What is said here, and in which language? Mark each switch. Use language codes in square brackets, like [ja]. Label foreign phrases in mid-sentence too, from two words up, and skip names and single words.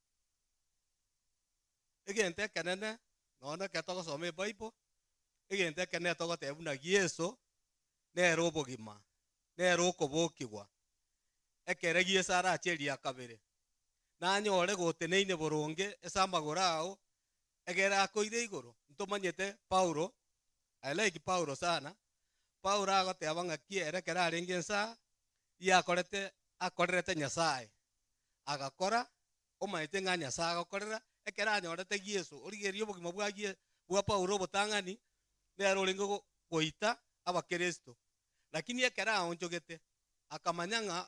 [guz] egente kenene nona ketogo [en] some Bible [guz] egente kenene togo tebuna Yesu nero bogima nero kobokigwa ekere Yesu ara cheria kabere nanyore goteneine boronge esamagorao egera akoire igoro ntomanyete Paulo. [en] I like Paulo sana. [guz] Paulo agoteba ngakiere kera arengensa akorerete Nyasaye agakora omaite nga Nyasaye agakorera ekera anyorete Yesu origerio bogima bwa Paulo botangani nero lingo goita abakristo lakini ekera onjogete akamanyanga